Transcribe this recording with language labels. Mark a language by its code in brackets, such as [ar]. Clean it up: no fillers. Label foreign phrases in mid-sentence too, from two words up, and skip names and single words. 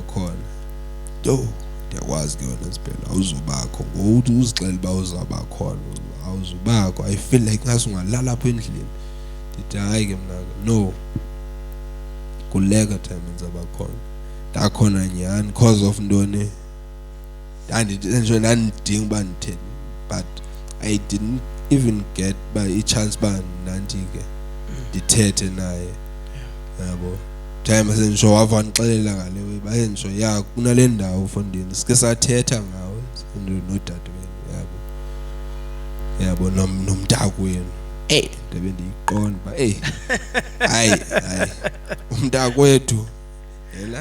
[xh] khona ndiyakwazi ke wena Sphelo awuzubakho ngokuthi uzixela ba uzaba khona awuzubakho [en] I feel like [xh] ngasungalala lapha endlini ndithi hayi ke mna no kuleka time nzaba khona ndakhona nyani [en] because of [xh] ntoni ndandidinga uba nditheni [en] but I didn't even get by a chance [xh] ba nanti ke ndithethe naye yabo. Time sensho wava ndixelela ngale way bayensho kunale ndawo fondini sike sathetha ngawe nodade wenu yabo nomntakwenu ndebe ndiyiqonda ba hayi umntakwethu yena